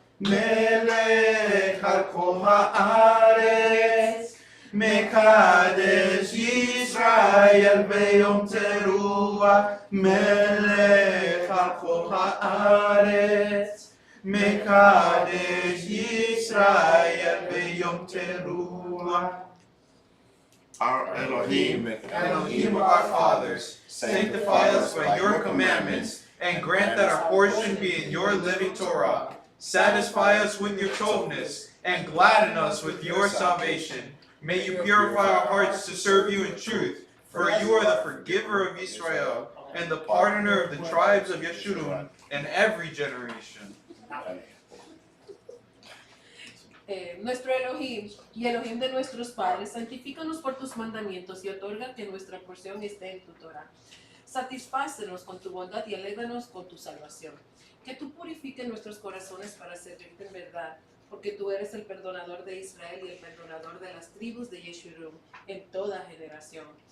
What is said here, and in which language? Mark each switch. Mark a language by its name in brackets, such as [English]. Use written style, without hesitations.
[Hebrew] מלך על כל הארץ, מקדש ישראל ביום תרועה. מלך על כל הארץ, מקדש ישראל ביום תרועה. [English] Our Elohim, Elohim of our fathers, sanctify us by your commandments, and grant that our portion be in your living Torah. Satisfy us with your Tovness, and gladden us with your salvation. May you purify our hearts to serve you in truth, for you are the forgiver of Israel, and the pardoner of the tribes of Yeshurun in every generation. [Spanish] Nuestro Elohim y Elohim de nuestros padres, santifícanos por tus mandamientos y otorga que nuestra porción esté en tu Torah. Satisfácenos con tu bondad y alégranos con tu salvación. Que tú purifiques nuestros corazones para servirte en verdad, porque tú eres el perdonador de Israel y el perdonador de las tribus de Yeshurun en toda generación.